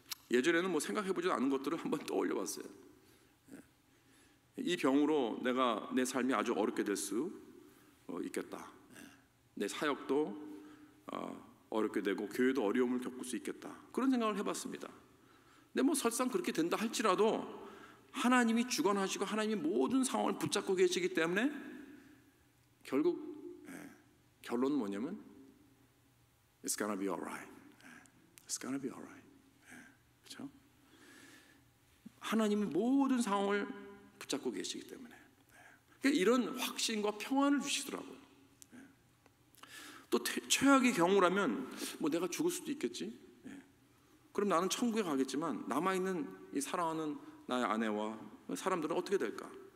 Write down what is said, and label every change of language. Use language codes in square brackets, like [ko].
[ko] 예전에는 뭐 생각해보지 않은 것들을 한번 떠올려봤어요. 이 병으로 내가 내 삶이 아주 어렵게 될 수 있겠다. 내 사역도 어렵게 되고 교회도 어려움을 겪을 수 있겠다. 그런 생각을 해봤습니다. 근데 뭐 설상 그렇게 된다 할지라도 하나님이 주관하시고 하나님이 모든 상황을 붙잡고 계시기 때문에 결국 결론은 뭐냐면 [en] It's gonna be alright. It's gonna be alright. [ko] 그렇죠? 하나님은 모든 상황을 붙잡고 계시기 때문에 그러니까 이런 확신과 평안을 주시더라고요. 또 최악의 경우라면 뭐 내가 죽을 수도 있겠지. 그럼 나는 천국에 가겠지만 남아있는 이 사랑하는 나의 아내와 사람들은 어떻게 될까?